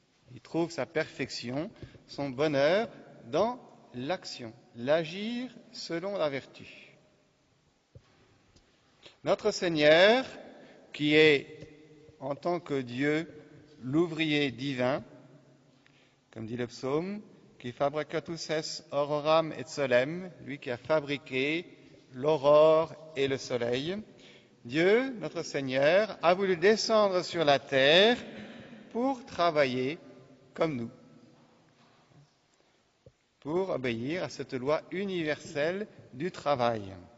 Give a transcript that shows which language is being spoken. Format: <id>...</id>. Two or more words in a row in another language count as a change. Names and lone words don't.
<fr>Il trouve sa perfection, son bonheur dans l'action, l'agir selon la vertu. Notre Seigneur, qui est en tant que Dieu l'ouvrier divin, comme dit le psaume,</fr> <la>qui fabricatus es auroram et solem,</la> <fr>lui qui a fabriqué l'aurore et le soleil, Dieu, notre Seigneur, a voulu descendre sur la terre pour travailler comme nous, pour obéir à cette loi universelle du travail.</fr>